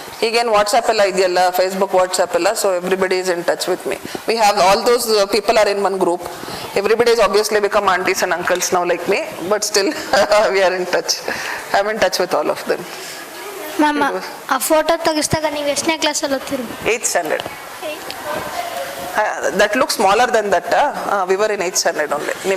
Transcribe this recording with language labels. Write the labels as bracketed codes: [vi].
[kn] ಈಗೇನು ವಾಟ್ಸಪ್ ಎಲ್ಲ ಇದೆಯಲ್ಲ, ಫೇಸ್ಬುಕ್, ವಾಟ್ಸಪ್ ಎಲ್ಲ, [en] So everybody is in touch with me. We have all those people are in one group. Everybody is obviously become aunties and uncles now like me, but still we are in touch. I am in touch with all of them. [kn] Ma'am, ಆ photo ತೆಗಿಸಿದಾಗ ನೀವು ಎಷ್ಟನೇ ಕ್ಲಾಸಲ್ಲಿ ಓದ್ತೀರಿ? [en] 8th standard. That looks smaller than that. We were in 8th standard only.